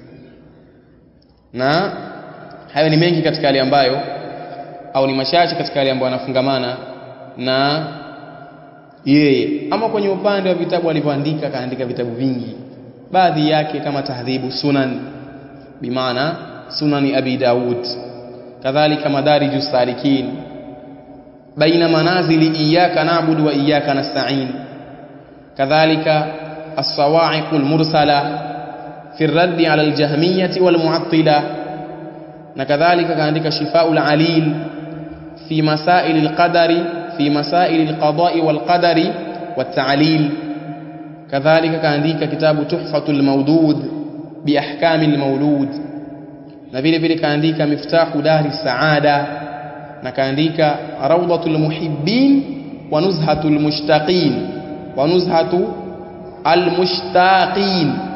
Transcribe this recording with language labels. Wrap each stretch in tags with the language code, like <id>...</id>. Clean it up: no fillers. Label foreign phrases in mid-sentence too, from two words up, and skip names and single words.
<sw>Na hayo ni mengi katika yale ambayo, au ni machache katika yale ambayo anafungamana na yeye. Ama kwenye upande wa vitabu alivyoandika, kaandika vitabu vingi, baadhi yake kama Tahdhibu Sunan, bimaana Sunani Abi Daud, kadhalika Madarijus Salikin, baina manazili iyyaka na'budu wa iyyaka nasta'in, kadhalika As-Sawa'iqul Mursala fi ar-radd 'ala al-Jahmiyyah wal Mu'attila, na kadhalika kaandika Shifaa'ul Alil fi masail al-qadari, fi masail al-qada'i wal qadari wat ta'lil, kadhalika kaandika kitabu Tuhfatul Mawdud bi ahkamil mawlud, na vile vile kaandika Miftahu Dari Saada, na kaandika Rawdatul Muhibbin wa Nuzhatul Mushtaqin wa Nuzhatu Al-Mushtaqin.</sw>